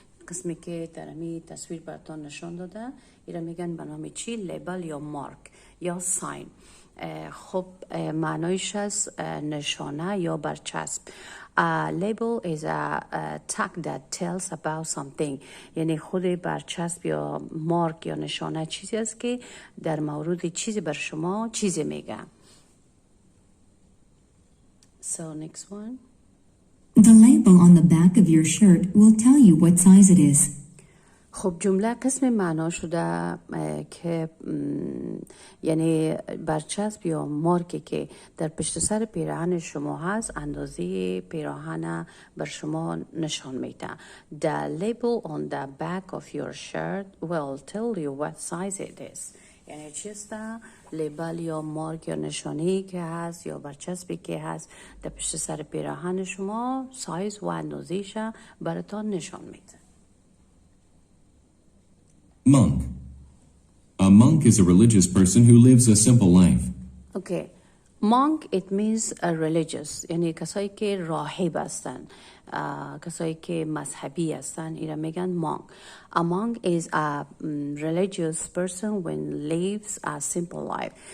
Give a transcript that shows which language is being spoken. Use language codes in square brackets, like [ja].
[fa] قسمی که در امی تصویر براتون نشان داده ایره میگن به نام چی؟ لیبل یا مارک یا ساین. خب معنایش از نشانه یا برچسب. [en] A label is a tag that tells about something. [fa] یعنی خود برچسب یا مارک یا نشانه چیزی است که در مورد چیزی بر شما چیزی میگه. [en] So next one. The label on the back of your shirt will tell you what size it is. [fa] خب جمله قسم معنا شده که یعنی برچسب یا مارکی که در پشت سر پیراهن شما هست اندازه پیراهن بر شما نشان میده. [en] The label on the back of your shirt will tell you what size it is. [fa] یعنی چیست؟ لیبل یا مارک یا نشانی که هست یا برچسبی که هست در پشت سر پیراهن شما سایز و اندازه‌اش براتون نشان میده. [en] Monk. A monk is a religious person who lives a simple life. Okay. Monk, it means a religious. [fa] یعنی کسایی که راهب هستن. کسایی که مذهبی هستن اینا میگن monk. [en] A monk is a religious person when lives a simple life.